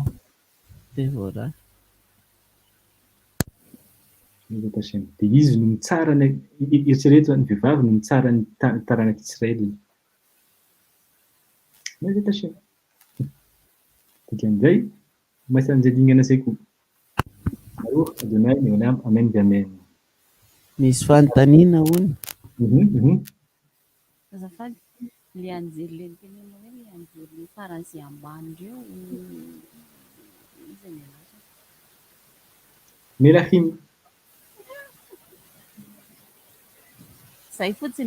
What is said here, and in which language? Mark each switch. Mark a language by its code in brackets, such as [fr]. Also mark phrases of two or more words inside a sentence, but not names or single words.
[mg] Dvorah. Dia izy no mitsara ny eritrereto ny vehivavy no mitsara ny taranak'Israël. Dikan'izay maisa an'izay dingana izay koa. [he] ברוך אדוני לעולם אמן אמן. [mg] Misy fanontaniana hono. Azafady le anjery le tenena hoe le anjery farany izay ambany ireo iza ny anazy? Melachim. Zay fotsiny.